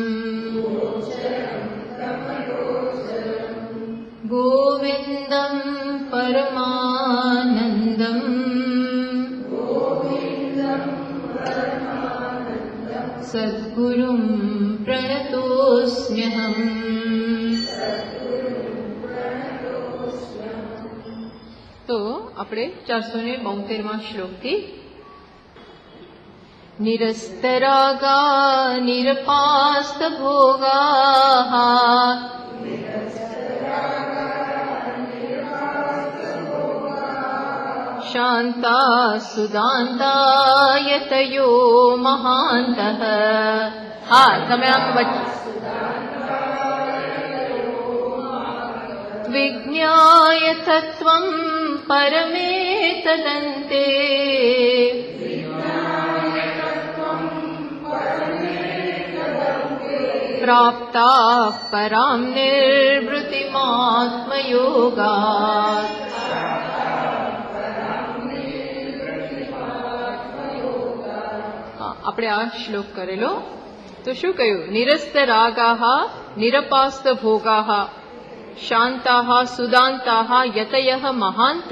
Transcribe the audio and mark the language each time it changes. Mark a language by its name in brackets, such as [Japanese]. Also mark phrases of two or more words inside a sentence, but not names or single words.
[Sanskrit] गोविन्दं परमानन्दम् सद्गुरुं प्रणतोऽस्म्यहम्। [Gujarati] तो આપણે 472માં શ્લોકથી [Sanskrit] નિરસ્તરાગા નિરપાસ્તભોગાઃ शान्ता सुदान्ता यतयो महान्तः। हाँ, [Gujarati] તમે આમ [Sanskrit] विज्ञाय तत्त्वं परमेतदन्ते प्राप्ताः परां निर्वृतिमात्मयोगात्। [Gujarati] આપણે આ શ્લોક કરેલો તો શું કહ્યું? [Sanskrit] નિરસ્ત રાગાહ નિરપાસ્ત ભોગાહ શાંતાહ સુદાંતાહ યતયઃ મહાંતઃ.